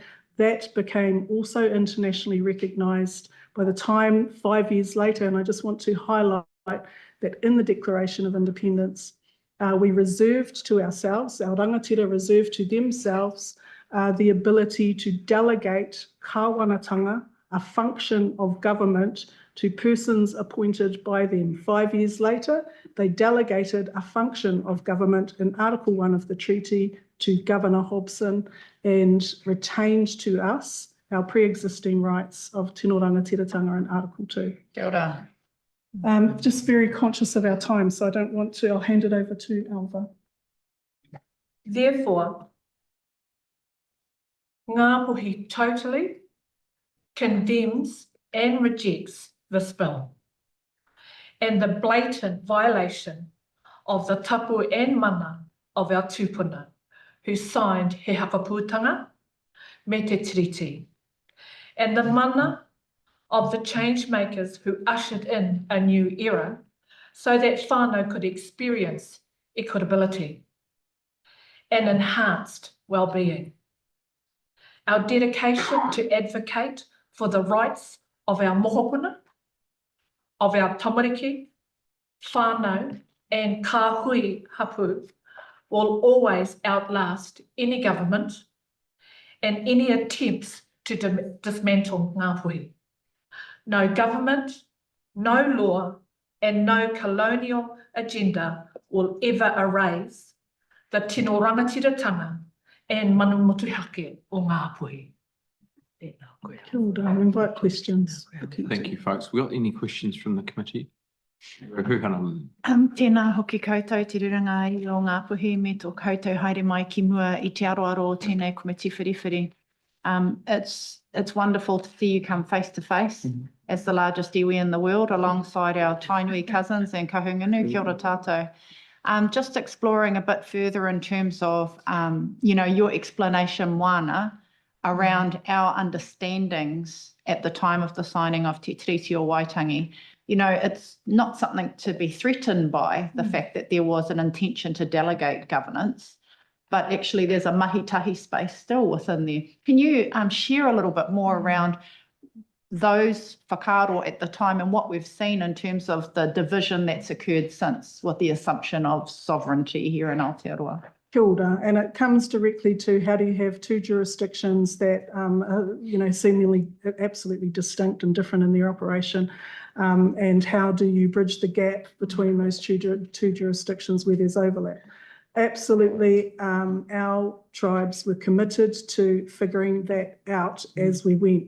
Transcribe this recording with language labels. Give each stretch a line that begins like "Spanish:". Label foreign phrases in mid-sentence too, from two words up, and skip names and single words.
English: That became also internationally recognised by the time 5 years later, and I just want to highlight that in the Declaration of Independence, we reserved to ourselves, our rangatira reserved to themselves, the ability to delegate kāwanatanga, a function of government, to persons appointed by them. 5 years later, they delegated a function of government in Article 1 of the treaty to Governor Hobson and retained to us our pre-existing rights of
Māori: tino rangatiratanga
English: in Article 2.
Māori: Kia ora.
English: Just very conscious of our time, so I don't want to, I'll hand it over to Alva. Therefore, Ngapuhi totally condemns and rejects this bill and the blatant violation of the tapu and mana of our tupuna who signed He Whakaputanga me te tiriti, and the mana of the change makers who ushered in a new era so that whānau could experience equitability and enhanced well-being. Our dedication to advocate for the rights of our mohopuna, of our
Māori: tamariki, whānau
English: and
Māori: Kahui hapu
English: will always outlast any government and any attempts to dismantle Ngapuhi. No government, no law and no colonial agenda will ever erase the
Māori: tino rangatiratanga
English: and
Māori: manumutuhake o Ngapuhi. Kia ora,
English: invite questions. Thank you, folks. We got any questions from the committee?
Māori: Tēnā hoki koutou te ruranga i o Ngapuhi me tō koutou haere mai ki mua I te aroaro o tēnei komiti whiriwhiri.
English: It's wonderful to see you come face to face as the largest iwi in the world alongside our Tainui cousins and Kahungunu.
Māori: Kia ora tātou.
English: Just exploring a bit further in terms of, your explanation, Moana, around our understandings at the time of the signing of Te Tiriti o Waitangi. It's not something to be threatened by, the fact that there was an intention to delegate governance, but actually there's a mahi-tahi space still within there. Can you share a little bit more around those whakaaro at the time and what we've seen in terms of the division that's occurred since with the assumption of sovereignty here in Aotearoa?
Māori: Kia ora,
English: and it comes directly to how do you have two jurisdictions that are, seemingly absolutely distinct and different in their operation, and how do you bridge the gap between those two jurisdictions where there's overlap? Absolutely, our tribes were committed to figuring that out as we went.